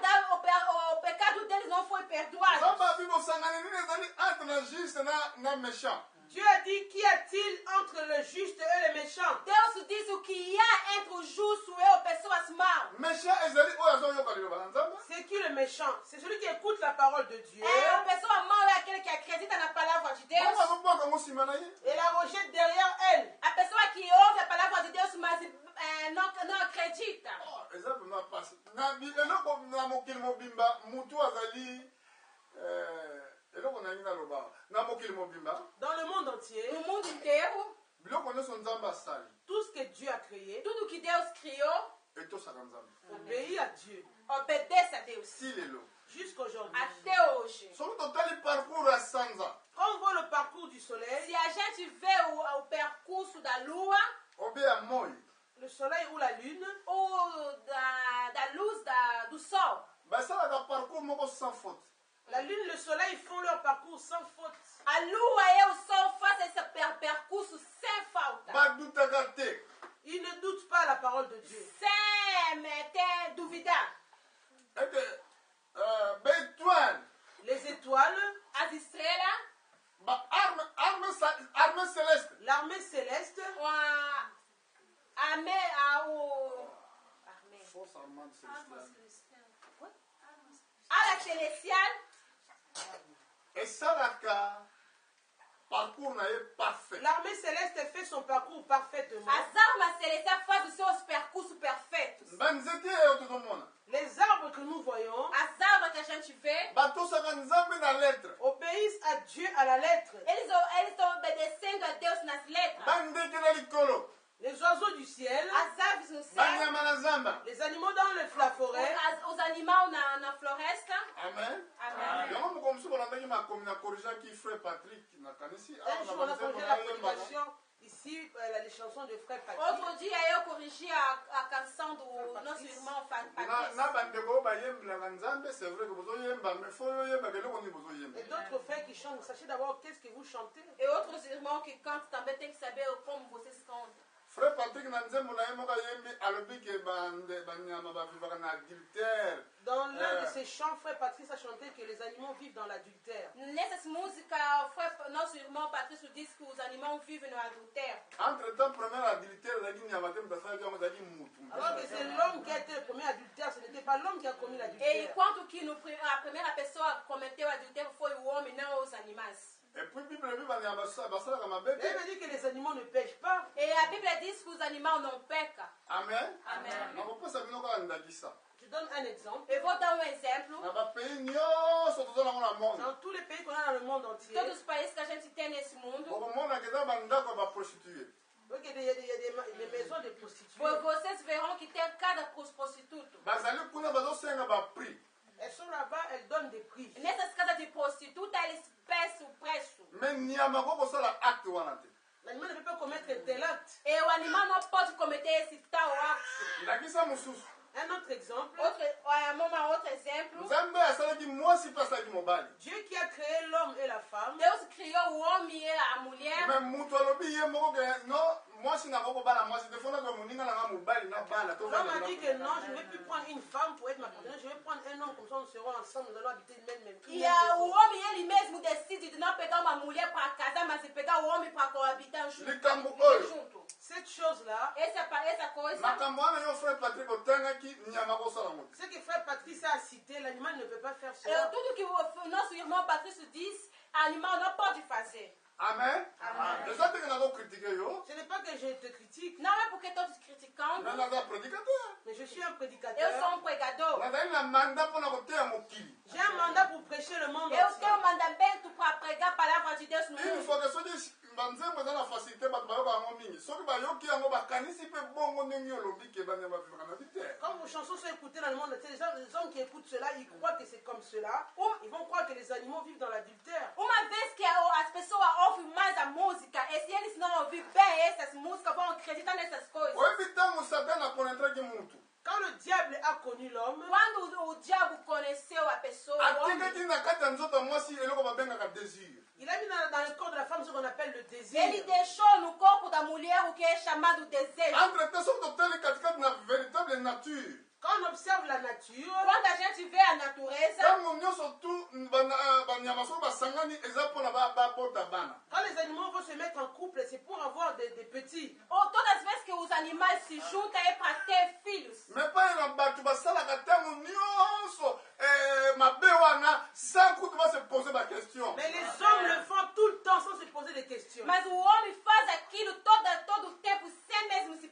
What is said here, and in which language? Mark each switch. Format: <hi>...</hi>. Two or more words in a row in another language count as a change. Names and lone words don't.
<pt>O pecado deles não foi perdoit.</pt> <fr>Dieu a dit, qu'y a-t-il entre le juste et le méchant?</fr> <pt>Deus diz o que há entre o justo e pessoas mal.</pt> <fr>C'est qui le méchant? C'est celui qui écoute la parole de Dieu</fr> <pt>A pessoa mal é aquele que acredita na palavra de Deus.</pt> <fr>et la rejette derrière elle.</fr> <pt>A pessoa que ouve a palavra de Deus, mas não acredita.</pt> <fr>Dans le monde entier,</fr> <pt>No mundo inteiro,</pt> <fr>tout ce que Dieu a créé</fr> <pt>tudo que Deus criou</pt> <fr>obéit à Dieu.</fr> <pt>obedece a Deus.</pt> <fr>Jusqu'aujourd'hui.</fr> <pt>Até hoje.</pt> <fr>Quand on voit le parcours du soleil,</fr> <pt>Se a gente vê o percurso da lua,</pt> <fr>le soleil ou la lune,</fr> <pt>ou da luz do sol,</pt> <fr>la lune et le soleil font leur parcours sans faute.</fr> <pt>a lua e o sol fazem esse percurso sem falta.</pt> <fr>Ils ne doutent pas la parole de Dieu.</fr> <pt>Sem ter duvidar.</pt> <fr>Les étoiles,</fr> <pt>As estrelas,</pt> <fr>l'armée céleste,</fr> <pt>ala celestial,</pt> <fr>l'armée céleste fait son parcours parfaitement.</fr> <pt>as armas celestiais fazem os seus percursos perfeitos.</pt> <fr>Les arbres que nous voyons</fr> <pt>As árvores que a gente vê,</pt> <fr>obéissent à Dieu à la lettre.</fr> <pt>eles estão obedecendo a Deus nas letras.</pt> <fr>Les oiseaux du ciel,</fr> <pt>As aves no céu,</pt> <fr>les animaux dans la forêt,</fr> <pt>os animais na floresta.</pt> <fr>Amen.</fr> <pt>Amém.</pt> <fr>un jour on a corrigé la prédication ici, les chansons de Frère Patrick.</fr> <pt>Outro dia eu corrigi a canção do nosso irmão Patrício.</pt> <fr>Et d'autres frères qui chantent, sachez d'abord qu'est-ce que vous chantez.</fr> <pt>E outros irmãos que cantam também tem que saber como vocês cantam.</pt> <ln>Frère Patrick na nzembo na ye moko ayembi alobi ke banyama bavivaka na adultère.</ln> <fr>Dans l'un de ses chants, Frère Patrice a chanté que les animaux vivent dans l'adultère.</fr> <pt>Nessas músicas, nosso irmão Patrício diz que os animais vivem no adultério.</pt> <ln>Entre-temps,</ln> <fr>premier adultère</fr> <ln>ezalaki nyama te moto asalaki yango ezalaki mutu.</ln> <fr>Alors que c'est l'homme qui a été le premier adultère, ce n'était pas l'homme qui a commis</fr> <pt>E</pt> <fr>l'adultère.</fr> <pt>enquanto que a primeira pessoa cometeu o adultério foi o homem, não os animais.</pt> <fr>Et puis</fr> <ln>Bible ebi banyama basalaka mabe</ln> <fr>Mais</fr> <ln>te.</ln> <fr>il me dit que les animaux ne pêchent pas.</fr> <pt>E a Bíblia diz que os animais não pecam. Amen. Amen.</pt> <ln>nakopesa bino kaka ndakisa</ln> <fr>Je donne un exemple.</fr> <pt>Eu vou dar exemplo.</pt> <ln>na bapays nyonso toza nango na monde</ln> <fr>Dans tous les pays qu'on a dans le monde entier,</fr> <pt>Todos os países que a gente tem nesse mundo,</pt> <ln>okomonaka eza bandako ya baprostitue.</ln> <fr>il y a des maisons de prostituées.</fr> <pt>vocês verão que tem cada prostituto.</pt> <ln>bazali kuna bazosenga baprix.</ln> <fr>Elles sont là-bas, elles donnent des prix.</fr> <pt>Nessas casas de prostituta, eles peçam o preço.</pt> <ln>me nyama kokosala acte wana te.</ln> <fr>L'animal ne peut pas commettre un tel acte.</fr> <pt>E o animal não pode cometer esse tal ato.</pt> <ln>ndakisa mosusu</ln> <fr>Un autre exemple,</fr> <pt>Outro exemplo.</pt> <ln>nzambe asalaki mwasi mpe asalaki mobali.</ln> <fr>Dieu qui a créé l'homme et la femme,</fr> <pt>Deus criou o homem e a mulher.</pt> <ln>me mutu alobi ye moko ke no mwasi nakokobala mwasi te fonaka moninga nanga mobali na bala</ln> <fr>l'homme a dit que non, je ne vais plus prendre une femme pour être ma partenaire, je vais prendre un homme, comme ça nous serons ensemble, nous allons habiter même</fr> <pt>E o homem, ele mesmo decide de não pegar uma mulher para casar, mas de pegar o homem para coabitar junto.</pt> <ln>likambo oyo</ln> <pt>junto.</pt> <fr>Cette chose-là,</fr> <pt>Essa coisa.</pt> <ln>makambo wana yo frère Patrick otangaki nyama kosala ngo te.</ln> <fr>ce que Frère Patrice a cité, l'animal ne peut pas faire cela.</fr> <pt>Tudo que o nosso irmão Patrício diz, animal não pode fazer.</pt> <ln>Amen. eza teke nakokritike yo</ln> <fr>Ce n'est pas que je te critique,</fr> <pt>Não é porque estou te criticando.</pt> <ln>me naza prédicateur.</ln> <fr>mais je suis un</fr> <pt>Eu</pt> <fr>prédicateur.</fr> <pt>sou pregador.</pt> <ln>nazali na manda mpona koteya mokili.</ln> <fr>J'ai un mandat pour prêcher le monde</fr> <pt>Eu</pt> <fr>entier.</fr> <pt>tenho mandamento para pregar a palavra de Deus no</pt> <fr>une</fr> <pt>mundo.</pt> <ln>fois ke soki banzembo eza na facilité bato bayoka yango mingi soki bayoki yango bakanisi mpe bongo ndenge olobi ke banyama bavivaka na bite.</ln> <fr>Quand vos chansons sont écoutées dans le monde entier, les hommes qui écoutent cela, ils croient que c'est comme cela. Ils vont croire que les animaux vivent dans l'adultère.</fr> <pt>Uma vez que as pessoas ouvem mais a música, e se eles não ouvirem bem essas músicas, vão acreditar nessas coisas.</pt> <ln>oyebi ntango satane akonetraki mutu</ln> <fr>Quand le diable a connu l'homme,</fr> <pt>Quando o diabo conheceu a pessoa, o homem,</pt> <ln>atikaki na kati ya nzoto ya mwasi eloko babengaka désir.</ln> <fr>il a mis dans le corps de la femme ce qu'on appelle le désir.</fr> <pt>ele deixou no corpo da mulher o que é chamado desejo.</pt> <ln>entre te soki totali katikati na</ln> <fr>véritable nature Quand on observe la nature,</fr> <pt>Quando a gente vê a natureza,</pt> <ln>ntango nyonso tu banyama soki basangani eza mpona babota bana.</ln> <fr>Quand les animaux vont se mettre en couple, c'est pour avoir des petits.</fr> <pt>Todas as vezes que os animais se juntam é para ter filhos.</pt> <fr>Mais pas</fr> <ln>na bato basalaka ntango nyonso mabe wana sans kutu base poser ba question.</ln> <fr>Mais les hommes le font tout le temps sans se poser des questions.</fr> <pt>Mas o homem faz aquilo todo o tempo sem mesmo se</pt>